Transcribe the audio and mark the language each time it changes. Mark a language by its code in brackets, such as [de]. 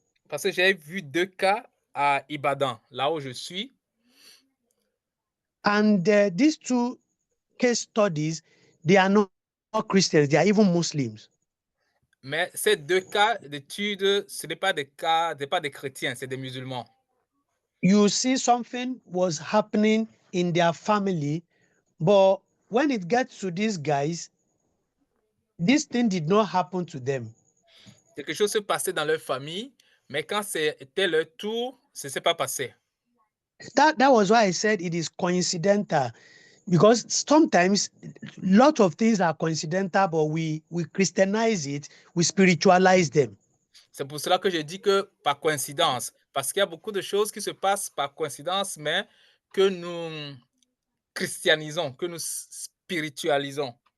[fr] Parce que j'ai vu 2 cas à Ibadan, là où je suis. [en] And these 2 case studies, they are not Christians, they are even Muslims. [fr] Mais ces 2 cas d'études, ce n'est pas des cas, pas des chrétiens, c'est des musulmans. [en] You see something was happening in their family, but when it gets to these guys, this thing did not happen to them. [fr] Quelque chose se passait dans leur famille, mais quand c'était leur tour, ce ne s'est pas passé. [en] That was why I said it is coincidental, because sometimes lot of things are coincidental, but we Christianize it, we spiritualize them. [fr] C'est pour cela que je dis que par coïncidence, parce qu'il y a beaucoup de choses qui se passent par coïncidence, mais que nous christianisons, que nous spiritualisons.